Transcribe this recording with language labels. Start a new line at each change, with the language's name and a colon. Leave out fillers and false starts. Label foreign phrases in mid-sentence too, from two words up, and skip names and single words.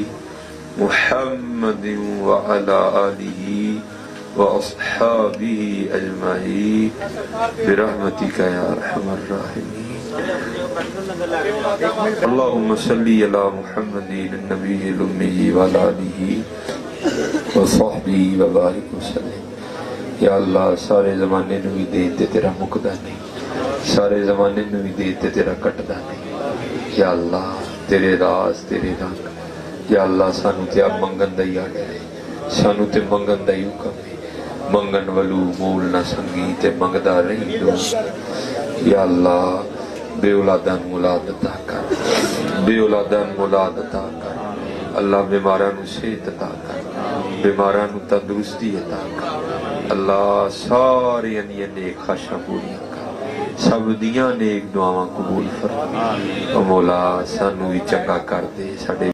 Arabic: محمد وعلی آلہ واصحابہ اجمعین برحمتک یا ارحم الراحمین اللہم صلی علی محمد النبی الامی وعلی آلہ وصحبہ وبارک وسلم یا اللہ
Punjabi: سارے زمانے نو بھی دے تے تیرا مکدا نہیں سارے زمانے نو بھی دے تے تیرا کٹدا نہیں یا اللہ تیرے راز تیرے رنگ یا اللہ سانو تے اب منگن دا ہی آڈر ہے سانو تے منگن دا ہی حکم ہے منگن ولو مول نہ سنگی تے منگدا رہی دو یا اللہ بے اولادان مولاد عطا کر بے اولادان مولاد عطا کر اللہ بیمارانو صحت عطا کر بیمارانو تندرستی عطا کر اللہ سارے انیاں نیک خواہشاں پوریاں کر سب دیاں نیک دعاواں قبول فرما او مولا سانو بھی چنگا کر دے ساڈے